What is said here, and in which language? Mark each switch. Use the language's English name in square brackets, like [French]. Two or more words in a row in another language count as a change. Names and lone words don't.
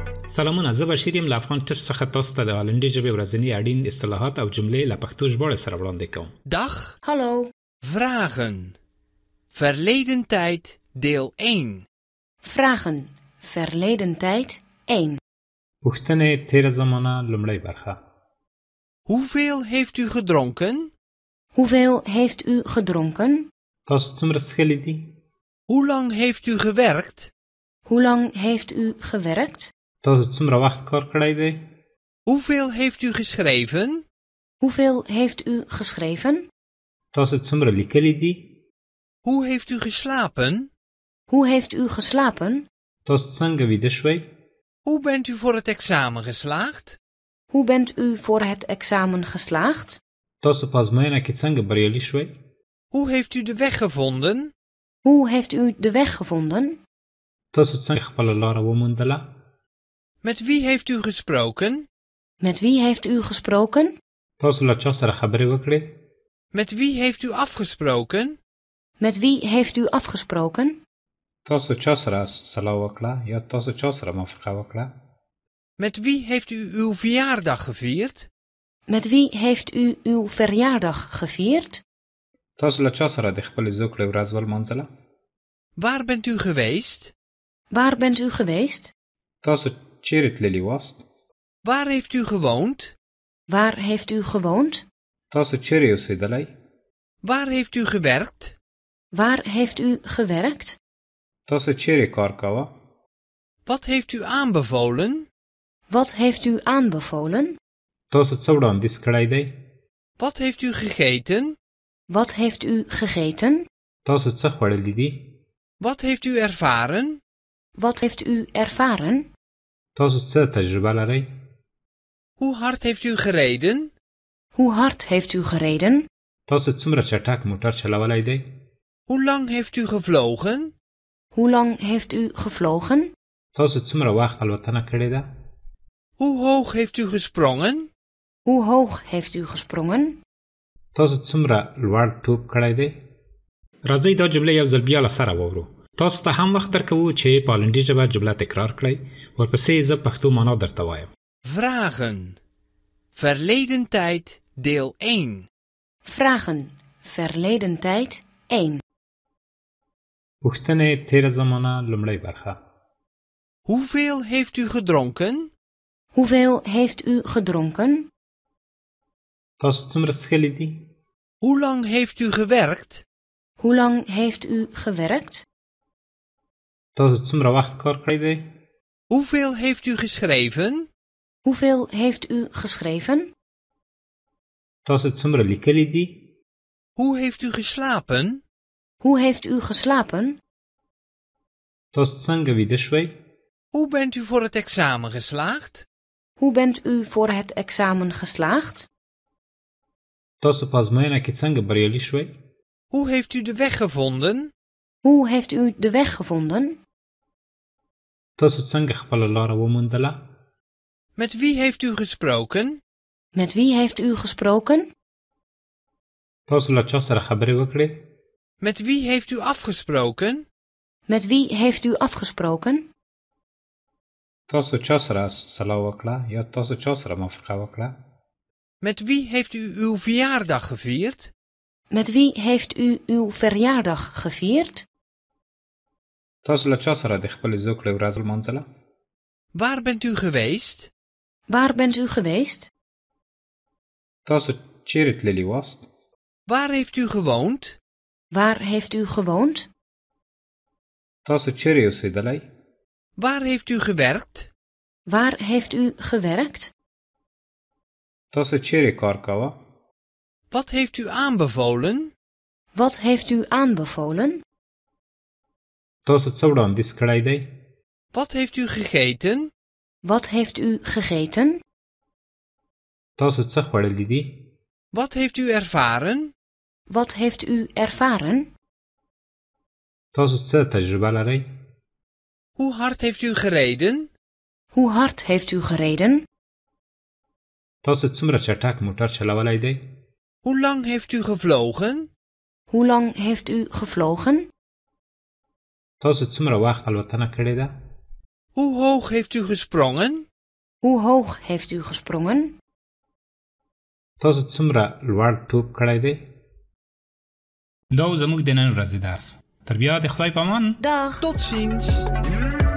[Pashto] سلامونه، زه بشیر یم له افغان ټچ څخه تاسو ته د هالندي ژبې ورځني اړین اصطلاحات او جملې له پښتو ژباړې سره وړاندې کوم. [Dutch] Dag. Hallo. Vragen. Verleden tijd deel 1. Vragen. Verleden tijd 1. [Pashto] پوښتنې تېره زمانه لومړۍ برخه. [Dutch] Hoeveel heeft u gedronken? Hoeveel heeft u gedronken? [Pashto] تاسو څومره څښلي دي؟ [Dutch] Hoe lang heeft u gewerkt? Hoe lang heeft u gewerkt? [Pashto] تاسو څومره وخت کار کړی دی؟ [Dutch] Hoeveel heeft u geschreven? Hoeveel heeft u geschreven? [Pashto] تاسو څومره لیکلي دي؟ [Dutch] Hoe heeft u geslapen? Hoe heeft u geslapen? [Pashto] تاسو څنګه ویده شوئ؟ [Dutch] Hoe bent u voor het examen geslaagd? Hoe bent u voor het examen geslaagd? [Pashto] تاسو په ازموینه کې څنګه بریالي شوئ؟ [Dutch] Hoe heeft u de weg gevonden? Hoe heeft u de weg gevonden? [Pashto] تاسو څنګه خپله لاره وموندله؟ [Dutch] Met wie heeft u gesproken? Met wie heeft u gesproken? [Pashto] تاسو له چا سره خبرې وکړې؟ [Dutch] Met wie heeft u afgesproken? Met wie heeft u afgesproken? [Pashto] تاسو چا سره صلاح وکړه یا تاسو چا سره موافقه وکړه؟ [Dutch] Met wie heeft u uw verjaardag gevierd? Met wie heeft u uw verjaardag gevierd? [Pashto] تاسو له چا سره د خپلې زوکړې ورځ ولمانځله؟ [Dutch] Waar bent u geweest? Waar bent u geweest? [Pashto] تاسو چیرې تللي واست؟ [Dutch] Waar heeft u gewoond? Waar heeft u gewoond? [Pashto] تاسو چیرې اوسېدلی؟ [Dutch] Waar heeft u gewerkt? Waar heeft u gewerkt? [Pashto] تاسو چیرې کار کاوه؟ [Dutch] Wat heeft u aanbevolen? Wat heeft u aanbevolen? [Pashto] تاسو څه وړاندیز کړی دی؟ [Dutch] Wat heeft u gegeten? Wat heeft u gegeten? [Pashto] تاسو څه خوړلی دي؟ [Dutch] Wat heeft u ervaren? Wat heeft u ervaren? [Pashto] تاسو څه تجربه لرئ؟ [Dutch] Hoe hard heeft u gereden? Hoe hard heeft u gereden? [Pashto] تاسو څومره چټک موټر چلولی دی؟ [Dutch] Hoe lang heeft u gevlogen? Hoe lang heeft u gevlogen? [Pashto] تاسو څومره وخت الوتنه کړې ده؟ [Dutch] Hoe hoog heeft u gesprongen? Hoe hoog heeft u gesprongen? [Pashto] تاسو څومره لوړ ټوپ کړی دی؟ راځئ دا جمله یو ځل بیا له سره واورو. تاسو ته هم وخت درکوو چې په هالندي ژبه جمله تکرار کړئ. ورپسې زه پښتو معنا درته وایم. [Dutch] Vragen. Verleden tijd deel 1. Vragen. Verleden tijd 1. [Pashto] پوښتنې تېره زمانه لومړۍ برخه. [Dutch] Hoeveel heeft u gedronken? Hoeveel heeft u gedronken? [Pashto] تاسو څومره څښلي دي؟ [Dutch] Hoe lang heeft u gewerkt? Hoe lang heeft u gewerkt? [Pashto] تاسو څومره وخت کار کړی دی؟ [Dutch] Hoeveel heeft u geschreven? Hoeveel heeft u geschreven? [Pashto] تاسو څومره لیکلي دي؟ [Dutch] Hoe heeft u geslapen? Hoe heeft u geslapen? [Pashto] تاسو څنګه ویده شوئ؟ [Dutch] Hoe bent u voor het examen geslaagd? Hoe bent u voor het examen geslaagd? [Pashto] تاسو په ازموینه کې څنګه بریالي شوئ؟ [Dutch] Hoe heeft u de weg gevonden? Hoe heeft u de weg gevonden? [Pashto] تاسو څنګه خپله لاره وموندله؟ [Dutch] Met wie heeft u gesproken? Met wie heeft u gesproken? [Pashto] تاسو له چا سره خبرې وکړې؟ [Dutch] Met wie heeft u afgesproken? Met wie heeft u afgesproken? [Pashto] تاسو چا سره صلاح وکړه یا تاسو چا سره موافقه وکړه؟ [Dutch] Met wie heeft u uw verjaardag gevierd? Met wie heeft u uw verjaardag gevierd? [Pashto] تاسو له چا سره د خپلې زوکړې ورځ ولمانځله؟ [Dutch] Waar bent u geweest? Waar bent u geweest? [Pashto] تاسو چیرې تللي واست؟ [Dutch] Waar heeft u gewoond? Waar heeft u gewoond? [Pashto] تاسو چیرې اوسېدلی؟ [Dutch] Waar heeft u gewerkt? Waar heeft u gewerkt? [Pashto] تاسو چیرې کار کاوه؟ [Dutch] Wat heeft u aanbevolen? Wat heeft u aanbevolen? [Pashto] تاسو څه وړاندیز کړی دی؟ [Dutch] Wat heeft u gegeten? Wat heeft u gegeten? [Pashto] تاسو څه خوړلی دي؟ [Dutch] Wat heeft u ervaren? Wat heeft u ervaren? [Pashto] تاسو څه تجربه لرئ؟ [Dutch] Hoe hard heeft u gereden? Hoe hard heeft u gereden? [Pashto] تاسو څومره چټک موټر چلولی دی؟ [Dutch] Hoe lang heeft u gevlogen? Hoe lang heeft u gevlogen? [Pashto] تاسو څومره وخت الوتنه کړې ده؟ [Dutch] Hoe hoog heeft u gesprongen? Hoe hoog heeft u gesprongen? [Pashto] تاسو څومره لوړ ټوپ کړی دی؟ دا زموږ د نن ورځې درس. تر بیا د خدای په امان. [Dutch] Dag. Tot ziens.